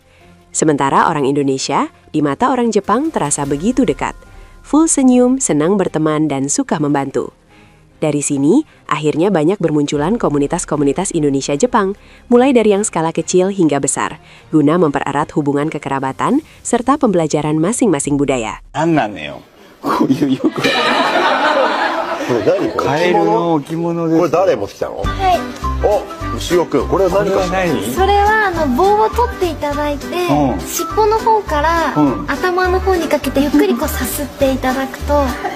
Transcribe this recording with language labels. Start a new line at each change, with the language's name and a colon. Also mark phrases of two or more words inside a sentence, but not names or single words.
Indonesian: Sementara orang Indonesia, di mata orang Jepang terasa begitu dekat. Full senyum, senang berteman, dan suka membantu. Dari sini, akhirnya banyak bermunculan komunitas-komunitas Indonesia-Jepang, mulai dari yang skala kecil hingga besar, guna mempererat hubungan kekerabatan serta pembelajaran masing-masing budaya.
Japanese: こういうよく。これ何？カエルの置物です。これ誰持ってきたの？はい。お、牛尾くん、これは何かしら？それは棒を取っていただいて、尻尾の方から、頭の方にかけてゆっくりこうさすっていただくと、はい。